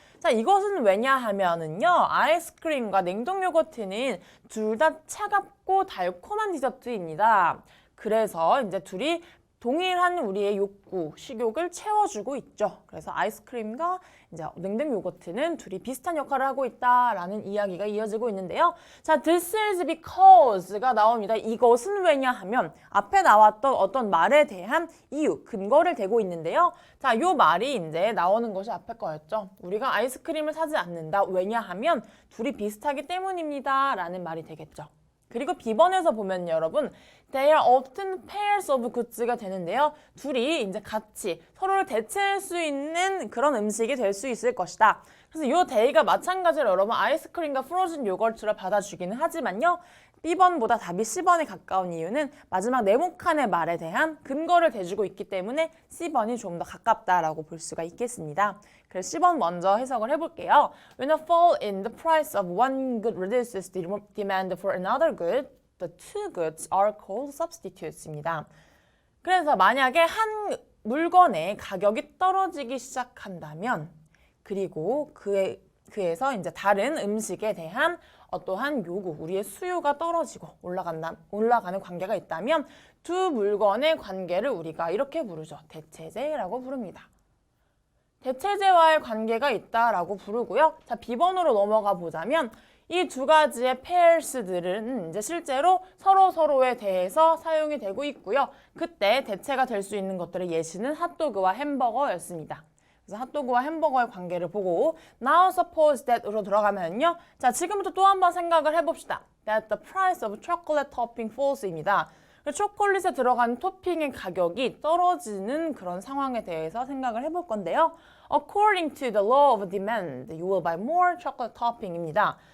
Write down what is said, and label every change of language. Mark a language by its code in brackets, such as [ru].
[ko] 자, 이것은 왜냐 하면은요, 아이스크림과 냉동 요거트는 둘 다 차갑고 달콤한 디저트입니다. 그래서 이제 둘이 동일한 우리의 욕구, 식욕을 채워주고 있죠. 그래서 아이스크림과 이제 냉동 요거트는 둘이 비슷한 역할을 하고 있다라는 이야기가 이어지고 있는데요. 자, [en] this is because [ko] 가 나옵니다. 이것은 왜냐하면 앞에 나왔던 어떤 말에 대한 이유, 근거를 대고 있는데요. 자, 요 말이 이제 나오는 것이 앞에 거였죠. 우리가 아이스크림을 사지 않는다. 왜냐하면 둘이 비슷하기 때문입니다. 라는 말이 되겠죠. 그리고 B번에서 보면 여러분 [en] they are often pairs of goods [ko] 가 되는데요. 둘이 이제 같이 서로를 대체할 수 있는 그런 음식이 될 수 있을 것이다. 그래서 이 they가 마찬가지로 여러분 아이스크림과 프로즌 요거트를 받아주기는 하지만요. B번보다 답이 C번에 가까운 이유는 마지막 네모칸의 말에 대한 근거를 대주고 있기 때문에 C번이 좀 더 가깝다라고 볼 수가 있겠습니다. 그래서 C번 먼저 해석을 해볼게요. [en] When a fall in the price of one good reduces the demand for another good, the two goods are called substitutes입니다. [ko] 그래서 만약에 한 물건의 가격이 떨어지기 시작한다면 그리고 그에서 이제 다른 음식에 대한 어떠한 요구, 우리의 수요가 떨어지고 올라가는 관계가 있다면 두 물건의 관계를 우리가 이렇게 부르죠. 대체제라고 부릅니다. 대체제와의 관계가 있다라고 부르고요. 자, B번으로 넘어가 보자면 이 두 가지의 pairs들은 이제 실제로 서로에 대해서 사용이 되고 있고요. 그때 대체가 될 수 있는 것들의 예시는 핫도그와 햄버거였습니다. 그래서 핫도그와 햄버거의 관계를 보고 [en] Now suppose that [ko] 으로 들어가면요. 자, 지금부터 또 한번 생각을 해봅시다. [en] That the price of chocolate topping falls입니다. [ko] 초콜릿에 들어간 토핑의 가격이 떨어지는 그런 상황에 대해서 생각을 해볼 건데요. [en] According to the law of demand, you will buy more chocolate topping입니다.